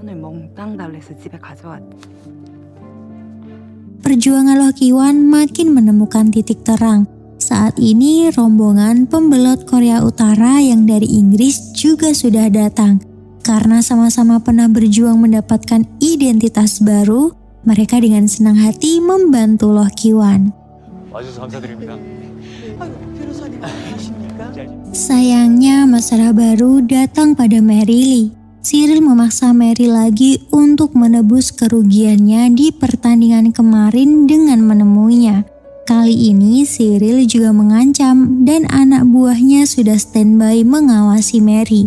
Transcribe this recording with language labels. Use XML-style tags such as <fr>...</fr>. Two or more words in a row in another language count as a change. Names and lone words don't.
<id>Perjuangan Loh Ki-wan makin menemukan titik terang. Saat ini rombongan pembelot Korea Utara yang dari Inggris juga sudah datang. Karena sama-sama pernah berjuang mendapatkan identitas baru, mereka dengan senang hati membantu Loh Ki-wan.</id> <ko>와주셔서 감사드립니다. 아유, 변호사님 안녕하십니까?</ko> <id>Sayangnya masalah baru datang pada Mary Lee. Cyril memaksa Mary lagi untuk menebus kerugiannya di pertandingan kemarin dengan menemuinya. Kali ini Cyril juga mengancam dan anak buahnya sudah standby mengawasi Mary.</id>